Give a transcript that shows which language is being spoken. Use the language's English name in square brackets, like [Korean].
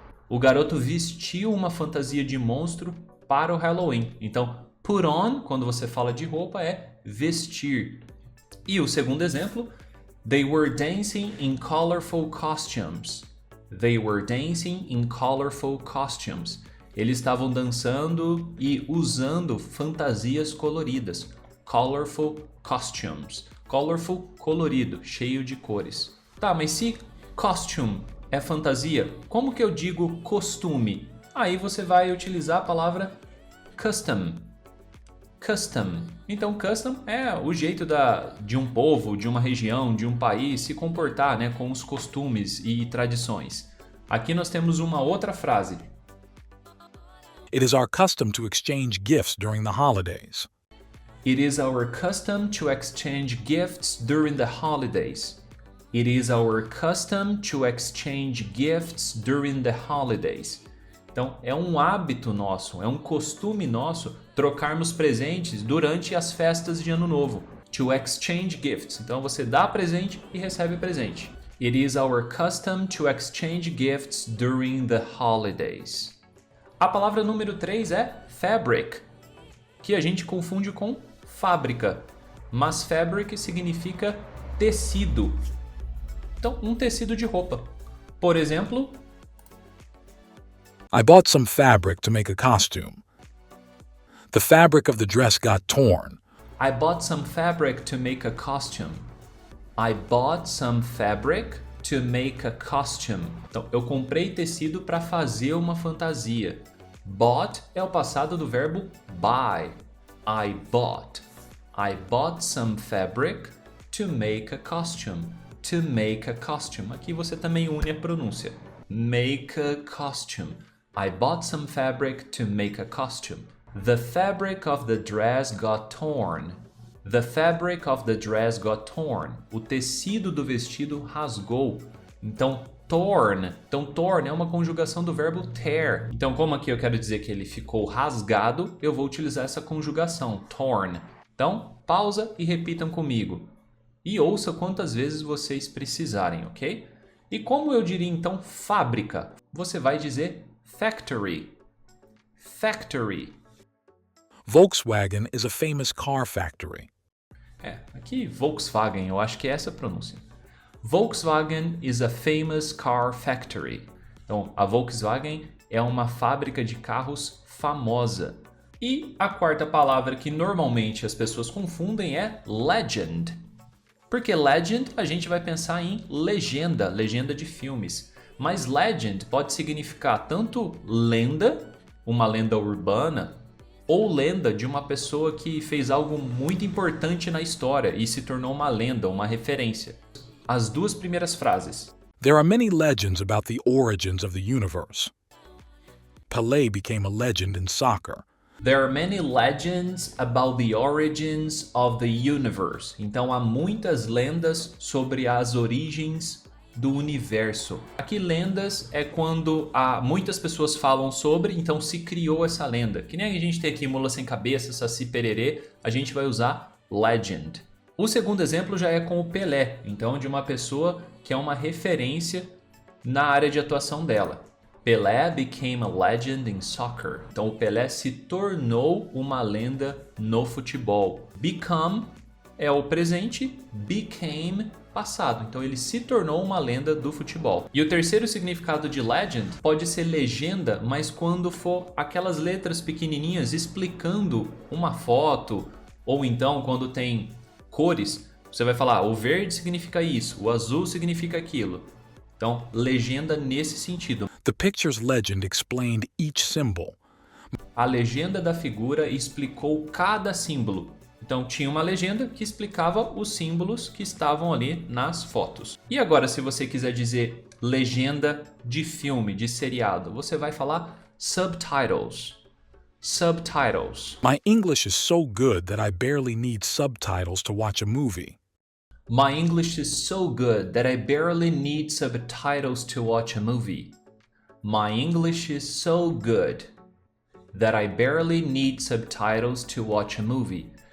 [Portuguese] O garoto vestiu uma fantasia de monstro para o Halloween. Então, put on, quando você fala de roupa, é vestir. E o segundo exemplo, [English] they were dancing in colorful costumes. They were dancing in colorful costumes. [Portuguese] Eles estavam dançando e usando fantasias coloridas. [English] Colorful costumes. [Portuguese] Colorful, colorido, cheio de cores. Tá, mas se costume é fantasia, como que eu digo costume? Aí você vai utilizar a palavra custom. custom. Então, custom é o jeito de um povo, de uma região, de um país se comportar, né, com os costumes e tradições. Aqui nós temos uma outra frase. [English] It is our custom to exchange gifts during the holidays. It is our custom to exchange gifts during the holidays. It is our custom to exchange gifts during the holidays. [Portuguese] Então, é um hábito nosso, é um costume nosso trocarmos presentes durante as festas de Ano Novo. [English] To exchange gifts. [Portuguese] Então, você dá presente e recebe presente. [English] It is our custom to exchange gifts during the holidays. [Portuguese] A palavra número 3 é fabric, que a gente confunde com fábrica, mas fabric significa tecido. Então, um tecido de roupa. Por exemplo, [English] I bought some fabric to make a costume. The fabric of the dress got torn. I bought some fabric to make a costume. I bought some fabric to make a costume. [Portuguese] Então, eu comprei tecido para fazer uma fantasia. Bought é o passado do verbo buy. [English] I bought. I bought some fabric to make a costume. To make a costume. [Portuguese] Aqui você também une a pronúncia. [English] Make a costume. I bought some fabric to make a costume. The fabric of the dress got torn. The fabric of the dress got torn. [Portuguese] O tecido do vestido rasgou. Então, torn. Então, torn é uma conjugação do verbo tear. Então, como aqui eu quero dizer que ele ficou rasgado, eu vou utilizar essa conjugação, torn. Então, pausa e repitam comigo. E ouça quantas vezes vocês precisarem, ok? E como eu diria então fábrica? Você vai dizer factory. Factory. [English] Volkswagen is a famous car factory. [Portuguese] Aqui Volkswagen, eu acho que é essa a pronúncia. [English] Volkswagen is a famous car factory. [Portuguese] Então, a Volkswagen é uma fábrica de carros famosa. E a quarta palavra que normalmente as pessoas confundem é legend. Porque legend a gente vai pensar em legenda, legenda de filmes. Mas legend pode significar tanto lenda, uma lenda urbana, ou lenda de uma pessoa que fez algo muito importante na história e se tornou uma lenda, uma referência. As duas primeiras frases. [English] There are many legends about the origins of the universe. Pelé became a legend in soccer. There are many legends about the origins of the universe. [Portuguese] Então há muitas lendas sobre as origens do universo. Aqui lendas é quando muitas pessoas falam sobre, então se criou essa lenda. Que nem a gente tem aqui Mula Sem Cabeça, Saci Pererê, a gente vai usar legend. O segundo exemplo já é com o Pelé, então de uma pessoa que é uma referência na área de atuação dela. [English] Pelé became a legend in soccer. [Portuguese] Então o Pelé se tornou uma lenda no futebol. Become é o presente, became passado. Então ele se tornou uma lenda do futebol. E o terceiro significado de legend pode ser legenda, mas quando for aquelas letras pequenininhas explicando uma foto, ou então quando tem cores, você vai falar, o verde significa isso, o azul significa aquilo. Então, legenda nesse sentido. [English] The picture's legend explained each symbol. [Portuguese] A legenda da figura explicou cada símbolo. Então, tinha uma legenda que explicava os símbolos que estavam ali nas fotos. E agora, se você quiser dizer legenda de filme, de seriado, você vai falar subtitles. [English] Subtitles. My English is so good that I barely need subtitles to watch a movie. My English is so good that I barely need subtitles to watch a movie. My English is so good that I barely need subtitles to watch a movie.